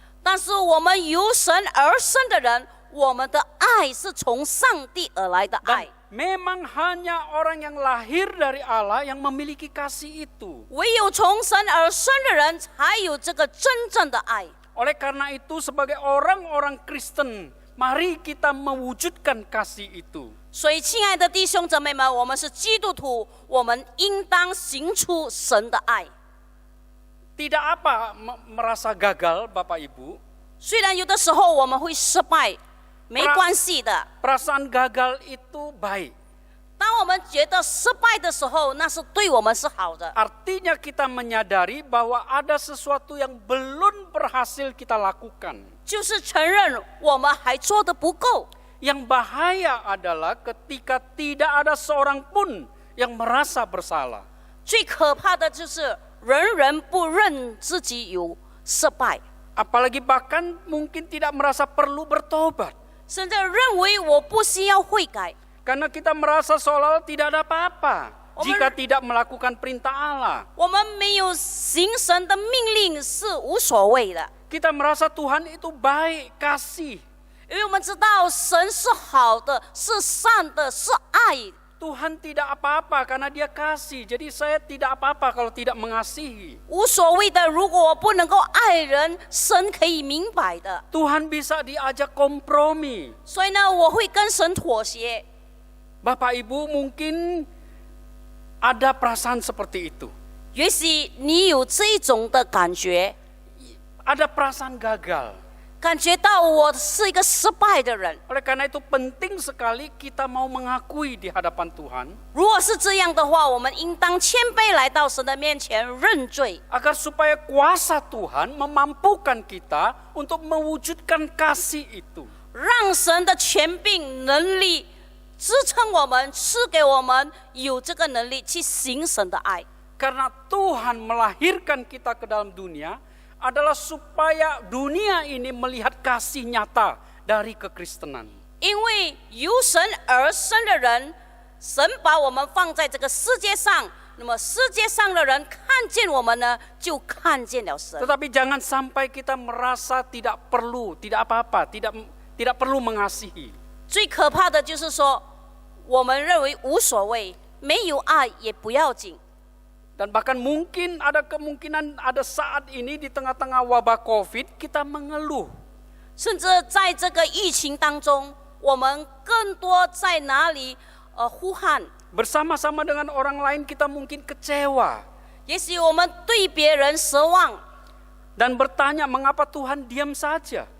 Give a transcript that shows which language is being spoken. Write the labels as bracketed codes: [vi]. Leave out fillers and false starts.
[zh] 但是我们由神而生的人，我们的爱是从上帝而来的爱。 [id] Memang hanya orang yang lahir dari Allah yang memiliki kasih itu. [zh] 唯有从神而生的人，才有这个真正的爱。 [id] Oleh karena itu, sebagai orang-orang Kristen, mari kita mewujudkan kasih itu. [zh] 所以，亲爱的弟兄姊妹们，我们是基督徒，我们应当行出神的爱。 [id] Tidak apa merasa gagal, Bapak Ibu. [zh] 虽然有的时候我们会失败，没关系的。 [id] Perasaan gagal itu baik. [zh] 当我们觉得失败的时候，那是对我们是好的。 [id] Artinya kita menyadari bahwa ada sesuatu yang belum berhasil kita lakukan. [zh] 就是承认我们还做得不够。 [id] Yang bahaya adalah ketika tidak ada seorang pun yang merasa bersalah. [zh] 最可怕的就是人人不认自己有失败， [id] Apalagi bahkan mungkin tidak merasa perlu bertobat. [zh] 甚至认为我不需要悔改。 [id] Karena kita merasa seolah-olah tidak ada apa-apa Omen- jika tidak melakukan perintah Allah. [zh] 我们没有行神的命令是无所谓的， [id] Kita merasa Tuhan itu baik, kasih. [zh] 因为我们知道神是好的，是善的，是爱。 [id] Tuhan tidak apa-apa karena dia kasih. Jadi saya tidak apa-apa kalau tidak mengasihi. [zh] 无所谓的，如果我不能够爱人，神可以明白的。 [id] Tuhan bisa diajak kompromi. [zh] 所以呢，我会跟神妥协。 [id] Bapak Ibu mungkin ada perasaan seperti itu. [zh] 也许你有这一种的感觉， [id] Ada perasaan gagal. [zh] 感觉到我是一个失败的人。 [id] Oleh karena itu penting sekali kita mau mengakui di hadapan Tuhan, [zh] 如果是这样的话，我们应当谦卑来到神的面前认罪， [id] agar supaya kuasa Tuhan memampukan kita untuk mewujudkan kasih itu. [zh] 让神的权柄能力支撑我们，赐给我们有这个能力去行神的爱。 [id] Karena Tuhan melahirkan kita ke dalam dunia adalah supaya dunia ini melihat kasih nyata dari kekristenan. [zh] 因为由神而生的人，神把我们放在这个世界上，那么世界上的人看见我们呢，就看见了神。 [id] Tetapi jangan sampai kita merasa tidak perlu, tidak apa-apa, tidak perlu mengasihi. [zh] 最可怕的就是说，我们认为无所谓，没有爱也不要紧。 [id] Dan bahkan mungkin ada kemungkinan ada saat ini di tengah-tengah wabah COVID kita mengeluh. [zh] 甚至在这个疫情当中，我们更多在哪里呼喊？ [id] Bersama-sama dengan orang lain kita mungkin kecewa. [zh] 也许我们对别人失望， [id] Dan bertanya mengapa Tuhan diam saja.